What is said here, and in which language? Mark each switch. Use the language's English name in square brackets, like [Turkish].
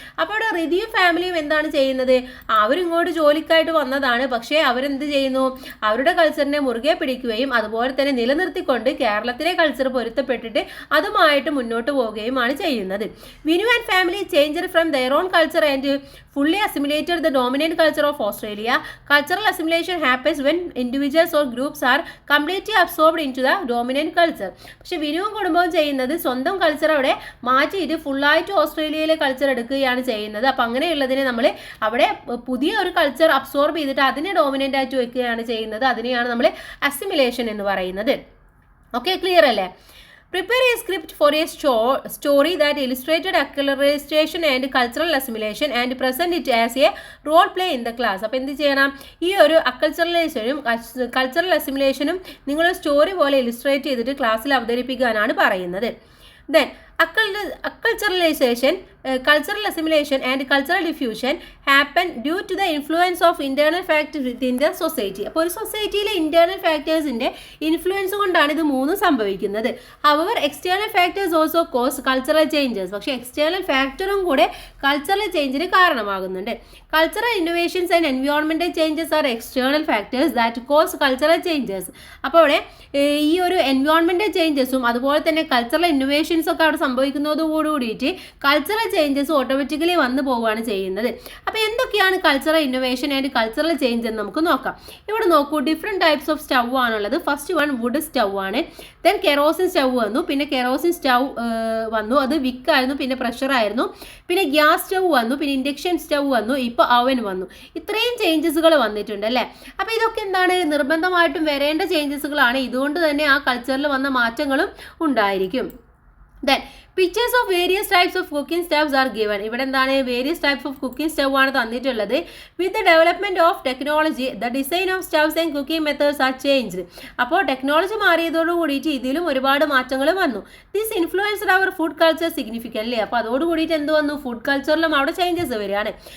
[Malayalam] അപ്പോൾ അവിടെ റിതീ ഫാമിലിയും എന്താണ് ചെയ്യുന്നത്, അവരിങ്ങോട്ട് ജോലിക്കായിട്ട് വന്നതാണ്. പക്ഷേ അവരെന്ത് ചെയ്യുന്നു, അവരുടെ കൾച്ചറിനെ മുറുകെ പിടിക്കുകയും അതുപോലെ തന്നെ നിലനിർത്തിക്കൊണ്ട് കേരളത്തിലെ കൾച്ചർ പൊരുത്തപ്പെട്ടിട്ട് അതുമായിട്ട് മുന്നോട്ട് പോവുകയുമാണ് ചെയ്യുന്നത്. [English] Vinu and family changed from their own culture and fully assimilated the dominant culture of Australia. Cultural assimilation happens when individuals or groups are completely absorbed into the dominant culture. [Malayalam] പക്ഷെ വിനുവും കുടുംബവും ചെയ്യുന്നത് സ്വന്തം കൾച്ചർ അവിടെ മാറ്റിയിട്ട് ഫുള്ളായിട്ട് ഓസ്ട്രേലിയയിലെ കൾച്ചർ എടുക്കുകയാണ് ചെയ്യുന്നത്. അപ്പം അങ്ങനെയുള്ളതിനെ നമ്മൾ അവിടെ പുതിയ ഒരു കൾച്ചർ അബ്സോർബ് ചെയ്തിട്ട് അതിനെ ഡോമിനൻ്റ് ആയിട്ട് വെക്കുകയാണ് ചെയ്യുന്നത്. അതിനെയാണ് നമ്മൾ അസിമിലേഷൻ എന്ന് പറയുന്നത്. ഓക്കെ, ക്ലിയർ അല്ലേ? [English] Prepare a script for a story that illustrated acculturation and cultural assimilation and present it as a role play in the class. [Malayalam] അപ്പോൾ എന്ത് ചെയ്യണം, ഈ ഒരു അക്കൾച്ചറലൈസേഷനും കൾച്ചറൽ അസിമിലേഷനും നിങ്ങൾ സ്റ്റോറി പോലെ ഇലിസ്ട്രേറ്റ് ചെയ്തിട്ട് ക്ലാസ്സിൽ അവതരിപ്പിക്കാനാണ് പറയുന്നത്. [English] Then acculturalization, cultural assimilation and cultural diffusion happen due to the influence of internal factors within the society. [Malayalam] അപ്പോൾ ഒരു സൊസൈറ്റിയിലെ ഇന്റേണൽ ഫാക്ടേഴ്സിന്റെ ഇൻഫ്ലുവൻസ് കൊണ്ടാണ് ഇത് മൂന്നും സംഭവിക്കുന്നത്. [English] Our external factors also cause cultural changes. [Malayalam] പക്ഷേ എക്സ്റ്റേണൽ ഫാക്ടറും കൂടെ കൾച്ചറൽ ചേഞ്ചിന് കാരണമാകുന്നുണ്ട്. [English] Cultural innovations and എൻവയോൺമെന്റൽ changes are external factors that cos cultural changes. [Malayalam] അപ്പോൾ അവിടെ ഈ ഒരു എൻവയോൺമെന്റൽ ചേഞ്ചസും അതുപോലെ തന്നെ കൾച്ചറൽ ഇന്നോവേഷൻസ് ഒക്കെ അവിടെ സംഭവിക്കുന്നതോടുകൂടിയിട്ട് കൾച്ചറൽ ചേഞ്ചസ് ഓട്ടോമാറ്റിക്കലി വന്നു പോവുകയാണ് ചെയ്യുന്നത്. അപ്പോൾ എന്തൊക്കെയാണ് cultural innovation and cultural change എന്ന് നമുക്ക് നോക്കാം. ഇവിടെ നോക്കൂ, ഡിഫറെൻറ്റ് ടൈപ്സ് ഓഫ് സ്റ്റൗ ആണുള്ളത്. ഫസ്റ്റ് വൺ വുഡ് സ്റ്റൗ ആണ്. ദെൻ കെറോസിൻ സ്റ്റൗ വന്നു. പിന്നെ കെറോസിൻ സ്റ്റൗ വന്നു, അത് വിക്കായിരുന്നു. പിന്നെ പ്രഷറായിരുന്നു. പിന്നെ ഗ്യാസ് സ്റ്റൗ വന്നു. പിന്നെ ഇൻഡക്ഷൻ സ്റ്റൗ വന്നു. ഇപ്പോൾ അവൻ വന്നു. ഇത്രയും ചേഞ്ചസുകൾ വന്നിട്ടുണ്ട് അല്ലേ. അപ്പോൾ ഇതൊക്കെ എന്താണ്, നിർബന്ധമായിട്ടും വരേണ്ട ചേഞ്ചസുകളാണ്. ഇതുകൊണ്ട് തന്നെ ആ കൾച്ചറിൽ വന്ന മാറ്റങ്ങളും ഉണ്ടായിരിക്കും. [English] Then pictures of various types of cooking stoves are given. [Malayalam] ഇവിടെ എന്താണ്, various types of cooking stove ആണ് തന്നിട്ടുള്ളത്. [English] With the development of technology the design of stoves and cooking methods are changed. [Malayalam] അപ്പോൾ ടെക്നോളജി മാറിയതോട് കൂടിയിട്ട് ഇതിലും ഒരുപാട് മാറ്റങ്ങൾ വന്നു. [English] This influenced our food culture significantly. [Malayalam] അപ്പോൾ അതോട് കൂടിയിട്ട് എന്ത് വന്നു, ഫുഡ് കൾച്ചറിലും അവിടെ ചേഞ്ചസ് വരികയാണ്.